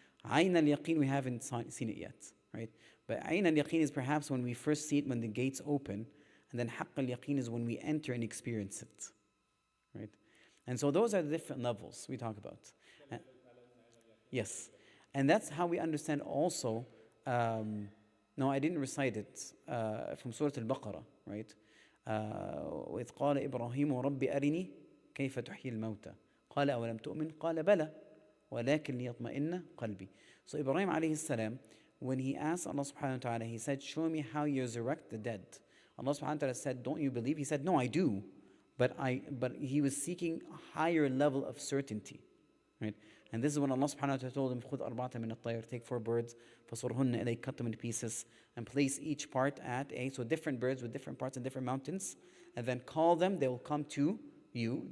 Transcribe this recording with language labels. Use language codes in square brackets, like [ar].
[en] Ayn al-yaqeen, we haven't seen it yet, right? But ayn al-yaqeen is perhaps when we first see it, when the gates open, and then haqq al-yaqeen is when we enter and experience it, right? And so those are the different levels we talk about. Yes, and that's how we understand also. No, I didn't recite it from Surah Al-Baqarah, right? [ar] وإذ قال إبراهيم رب أرني كيف تحيي الموتى قال أولم تؤمن قال بلى ولكن ليطمئن قلبي. [en] So Ibrahim alayhi salam, when he asked Allah subhanahu wa ta'ala, he said, show me how you resurrect the dead. Allah subhanahu wa ta'ala said, don't you believe? He said, no, I do. But he was seeking a higher level of certainty, right? And this is when Allah subhanahu wa ta'ala told him, [ar] خُذْ أَرْبَعَةً مِنَ الطَّيْرِ, [en] take 4 birds, [ar] فَصُرْهُنَّ إِلَيْكَ, [en] cut them into pieces, and place each part at so different birds with different parts and different mountains, and then call them, they will come to you.